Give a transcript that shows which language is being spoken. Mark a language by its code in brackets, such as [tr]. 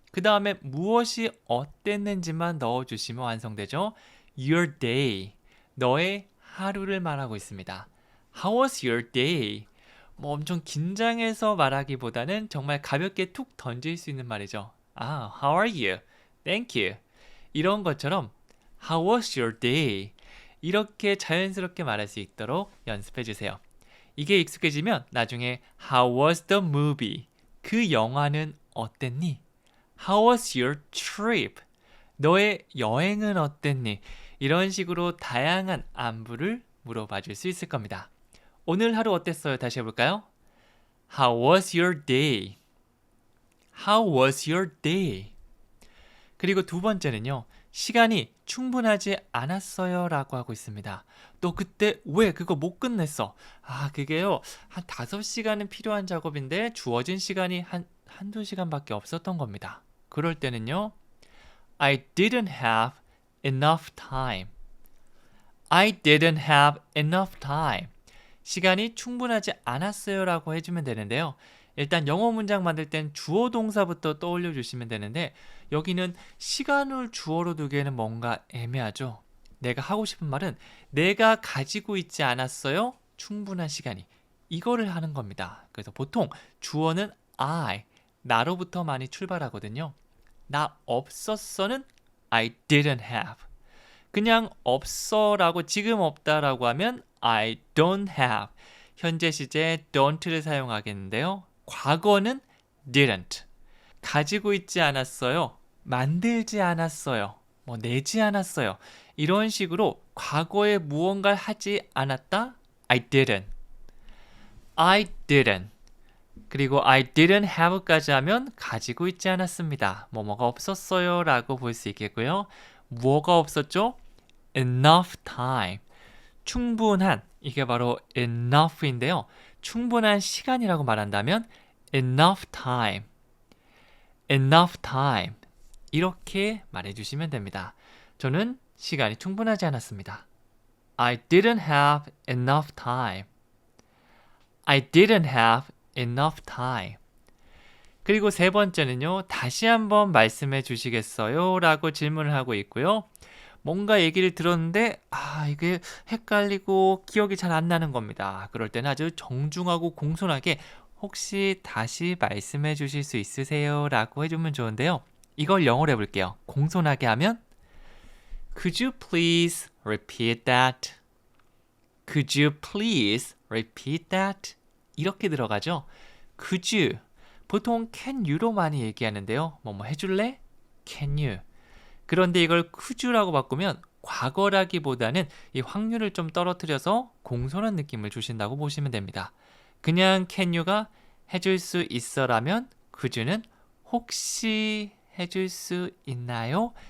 [ko] 그 다음에 무엇이 어땠는지만 넣어주시면 완성되죠. [en] Your day, [ko] 너의 하루를 말하고 있습니다. [en] How was your day? [ko] 뭐 엄청 긴장해서 말하기보다는 정말 가볍게 툭 던질 수 있는 말이죠. [en] How are you? Thank you. [ko] 이런 것처럼 [en] How was your day? [ko] 이렇게 자연스럽게 말할 수 있도록 연습해 주세요. 이게 익숙해지면 나중에 [en] How was the movie? [ko] 그 영화는 어땠니? [en] How was your trip? 너의 여행은 어땠니? [ko] 이런 식으로 다양한 안부를 물어봐 줄 수 있을 겁니다. 오늘 하루 어땠어요? 다시 해볼까요? [en] How was your day? How was your day? [ko] 그리고 두 번째는요. 시간이 충분하지 않았어요 라고 하고 있습니다. 또 그때 왜 그거 못 끝냈어? 그게요. 한 5시간은 필요한 작업인데 주어진 시간이 한두 시간밖에 없었던 겁니다. 그럴 때는요. [en] I didn't have enough time. I didn't have enough time. [ko] 시간이 충분하지 않았어요 라고 해주면 되는데요. 일단 영어 문장 만들 땐 주어 동사부터 떠올려 주시면 되는데 여기는 시간을 주어로 두기에는 뭔가 애매하죠. 내가 하고 싶은 말은 내가 가지고 있지 않았어요. 충분한 시간이. 이거를 하는 겁니다. 그래서 보통 주어는 I, 나로부터 많이 출발하거든요. 나 없었어는 [en] I didn't have. [ko] 그냥 없어라고 지금 없다라고 하면 [en] I don't have. [ko] 현재 시제 don't를 사용하겠는데요. 과거는 didn't. 가지고 있지 않았어요. 만들지 않았어요. 내지 않았어요. 이런 식으로 과거에 무언가를 하지 않았다. [en] I didn't. I didn't. [ko] 그리고 [en] I didn't have [ko] 까지 하면 가지고 있지 않았습니다. 뭐가 없었어요 라고 볼 수 있겠고요. 뭐가 없었죠? [en] Enough time. [ko] 충분한, 이게 바로 enough인데요. 충분한 시간이라고 말한다면 enough time. [en] enough time. [ko] 이렇게 말해주시면 됩니다. 저는 시간이 충분하지 않았습니다. [en] I didn't have enough time. I didn't have enough time. [ko] 그리고 세 번째는요. 다시 한번 말씀해 주시겠어요? 라고 질문을 하고 있고요. 뭔가 얘기를 들었는데 이게 헷갈리고 기억이 잘 안 나는 겁니다. 그럴 때는 아주 정중하고 공손하게 혹시 다시 말씀해 주실 수 있으세요? 라고 해주면 좋은데요. 이걸 영어로 해볼게요. 공손하게 하면 [en] Could you please repeat that? Could you please repeat that? [ko] 이렇게 들어가죠. [en] Could you? [ko] 보통 can you로 많이 얘기하는데요. 뭐 해줄래? [en] Can you? [ko] 그런데 이걸 could you라고 바꾸면 과거라기보다는 이 확률을 좀 떨어뜨려서 공손한 느낌을 주신다고 보시면 됩니다. 그냥 can you가 해줄 수 있어라면 could you는 혹시 해줄 수 있나요?